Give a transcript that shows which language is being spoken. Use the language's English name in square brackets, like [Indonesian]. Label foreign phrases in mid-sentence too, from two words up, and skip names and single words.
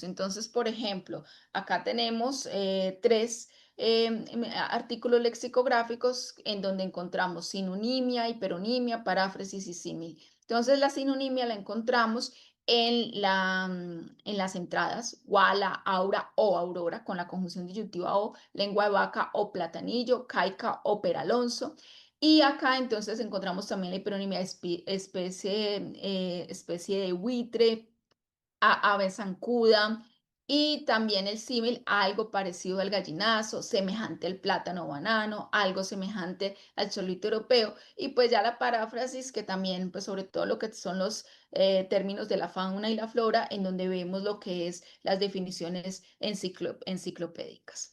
[Spanish] Entonces, por ejemplo, acá tenemos 3 artículos lexicográficos en donde encontramos sinonimia, hiperonimia, paráfrasis y símil. Entonces, la sinonimia la encontramos en las entradas, Wala, Aura o Aurora, con la conjunción disyuntiva o, lengua de vaca o platanillo, caica o peralonso. Y acá entonces encontramos también la hiperonimia especie de buitre, ave zancuda, y también el símil, algo parecido al gallinazo, semejante al plátano o banano, algo semejante al cholito europeo, y pues ya la paráfrasis, que también, pues sobre todo lo que son los términos de la fauna y la flora, en donde vemos lo que es las definiciones enciclopédicas.